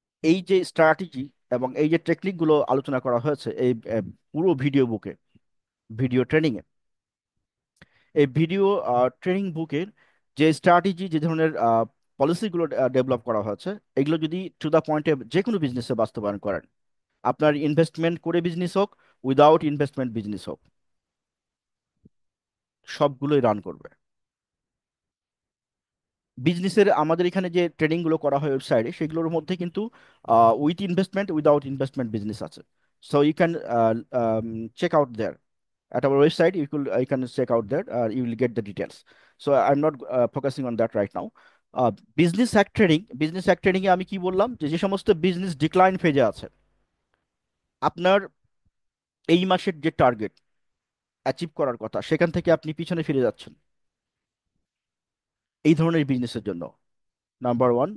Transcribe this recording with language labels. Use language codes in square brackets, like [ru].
[bn] এই যে স্ট্র্যাটেজি এবং এই যে টেকনিকগুলো আলোচনা করা হয়েছে এই পুরো ভিডিও বুকে, ভিডিও ট্রেনিং এ, এই ভিডিও ট্রেনিং বুকের যে স্ট্র্যাটেজি, যে ধরনের পলিসিগুলো ডেভেলপ করা হয়েছে, এগুলো যদি টু দা পয়েন্টে যে কোনো বিজনেসে বাস্তবায়ন করেন, আপনার ইনভেস্টমেন্ট করে বিজনেস হোক, উইদাউট ইনভেস্টমেন্ট বিজনেস হোক, সবগুলোই রান করবে। বিজনেসের আমাদের এখানে যে ট্রেনিং গুলো করা হয় ওয়েবসাইটে, সেগুলোর মধ্যে কিন্তু with investment, without investment business আছে। [en] So you can check out there at our website. You can check out there, you will get the details. So I'm not focusing on that right now. [bn] Business hack training এ আমি কি বললাম, যে যে সমস্ত business decline ফেজে আছে, আপনার এই মাসের যে টার্গেট অ্যাচিভ করার কথা, সেখান থেকে আপনি পিছনে ফিরে যাচ্ছেন, এই ধরনের বিজনেসের জন্য নাম্বার ওয়ান।